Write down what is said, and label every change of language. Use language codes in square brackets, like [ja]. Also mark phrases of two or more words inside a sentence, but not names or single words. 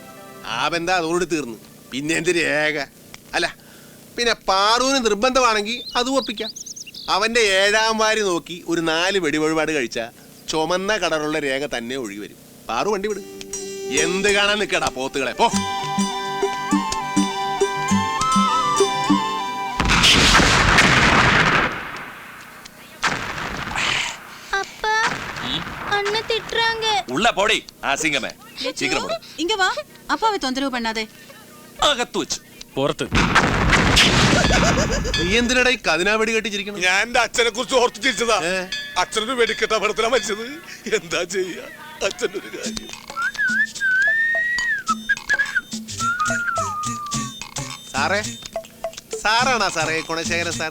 [ml] ആ ബന്ധം അതോട് തീർന്നു. പിന്നെ എന്ത് രേഖ? അല്ല പിന്നെ പാറുവിന് നിർബന്ധമാണെങ്കിൽ അത് ഒപ്പിക്കാം. അവന്റെ 7ാം വാരി നോക്കി ഒരു 4 വെടിവഴിപാട് കഴിച്ച ചുമന്ന കളറുള്ള രേഖ തന്നെ ഒഴുകി വരും. പാറു വണ്ടി വിടും. എന്ത് കാണാൻ നിൽക്കടാ പോത്തുകളെ, പോ. [ta] உள்ள போடி ஆசிங்கமே சீக்கிரம் போடு. இங்க வா. அப்பாவை தொந்தரவு பண்ணாதே. [ml] അകത്ത് വെച്ച് പുറത്ത്. നീ എന്തിനടാ ഈ കതിനാ വെടി കെട്ടിച്ചിരിക്കണം? ഞാൻ എന്റെ അച്ഛനെ കുറിച്ച് ഓർത്ത് ചിരിച്ചതാ. അച്ഛനൊരു വെടിക്കെട്ട അപകടത്തിലാ മരിച്ചത്. എന്താ ചെയ്യാ, അച്ഛൻ്റെ ഒരു കാര്യം. സാറേ, സാറാണാ സാറേ ഗുണശേഖരൻ സാറ്?